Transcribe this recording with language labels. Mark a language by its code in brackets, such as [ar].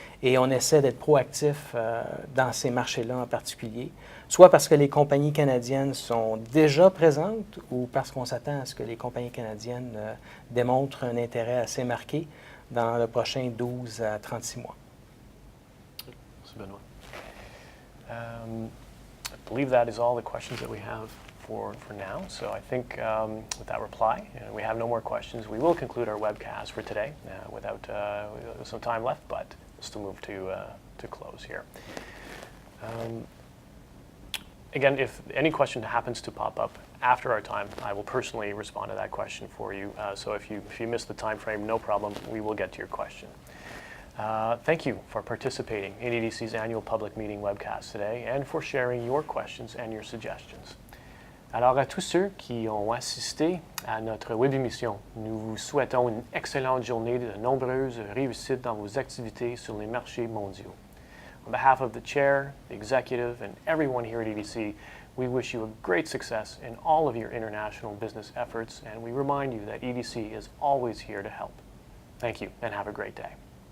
[fr] Et on essaie d'être proactif dans ces marchés-là en particulier, soit parce que les compagnies canadiennes sont déjà présentes ou parce qu'on s'attend à ce que les compagnies canadiennes démontrent un intérêt assez marqué dans le prochain 12 à 36 mois. Merci, Benoit. [en] I believe that is all the questions that we have for now. So I think with that reply, we have no more questions. We will conclude our webcast for today without some time left, but we'll still move to close here. Again, if any question happens to pop up after our time, I will personally respond to that question for you. So if you miss the time frame, no problem. We will get to your question. Thank you for participating in EDC's annual public meeting webcast today and for sharing your questions and your suggestions. [fr] Alors à tous ceux qui ont assisté à notre web émission, nous vous souhaitons une excellente journée de nombreuses réussites dans vos activités sur les marchés mondiaux. [en] On behalf of the chair, the executive, and everyone here at EDC, we wish you a great success in all of your international business efforts, and we remind you that EDC is always here to help. Thank you, and have a great day.